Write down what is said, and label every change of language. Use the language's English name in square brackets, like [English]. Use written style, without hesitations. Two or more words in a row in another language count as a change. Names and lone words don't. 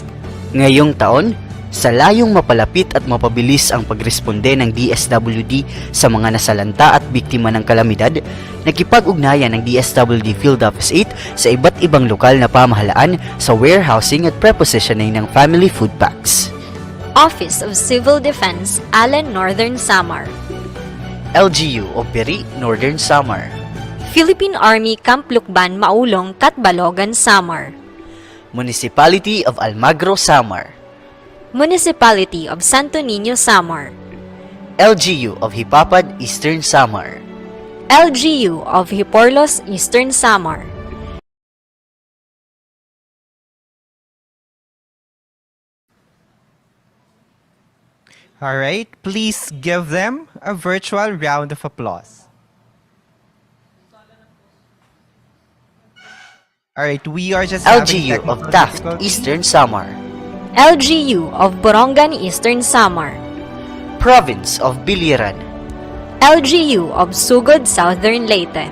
[Filipino] Ngayong taon, sa layong mapalapit at mapabilis ang pagresponde ng DSWD sa mga nasalanta at biktima ng kalamidad, nakipag-ugnayan ng DSWD Field Office 8 sa iba't ibang lokal na pamahalaan sa warehousing at prepositioning ng [English] family food packs. Office of Civil Defense, Allen, Northern Samar. LGU o Peri, Northern Samar. Philippine Army Camp Lukban, Maulong, Catbalogan, Samar. Municipality of Almagro, Samar. Municipality of Santo Niño, Samar. LGU of Hipapad, Eastern Samar. LGU of Hiporlos, Eastern Samar. All right, please give them a virtual round of applause. All right, we are just having LGU of technical Taft, difficulty. Eastern Samar. LGU of Borongan, Eastern Samar. Province of Biliran. LGU of Sugod, Southern Leyte.